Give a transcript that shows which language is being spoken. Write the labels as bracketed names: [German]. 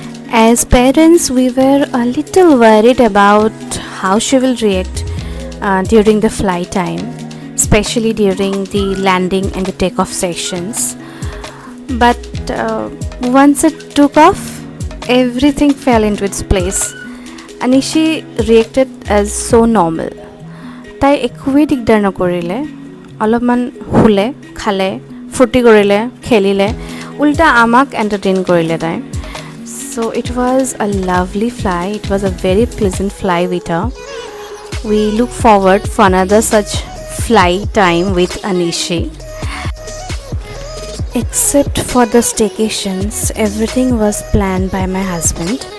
[English] As parents, we were a little worried about how she will react during the flight time, especially during the landing and the takeoff sessions. But once it took off, everything fell into its place. Anishi reacted as so normal. [Assamese] তাই একোৱেই দিগদাৰ নকৰিলে, অলপমান শুলে, খালে, ফূৰ্তি কৰিলে, খেলিলে, উল্টা আমাক এণ্টাৰটেইন কৰিলে তাই. [English] So it was a lovely flight. It was a very pleasant flight with her. We look forward for another such flight time with Anishi. Except for the staycations, everything was planned by my husband.